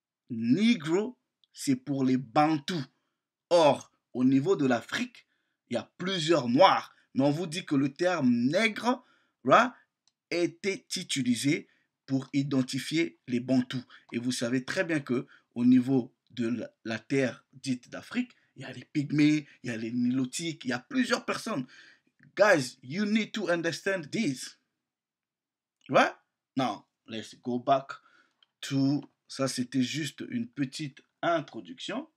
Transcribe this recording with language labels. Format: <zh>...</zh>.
<fr>Negro, c'est pour les Bantous. Or, au niveau de l'Afrique, il y a plusieurs noirs, mais on vous dit que le terme nègre right, était utilisé pour identifier les Bantous. Et vous savez très bien que au niveau de la terre dite d'Afrique, il y a les Pygmées, il y a les Nilotiques, il y a plusieurs personnes.</fr> <en>Guys, you need to understand this. Right? Now, let's go back to...</en> <fr>Ça, c'était juste une petite introduction.</fr>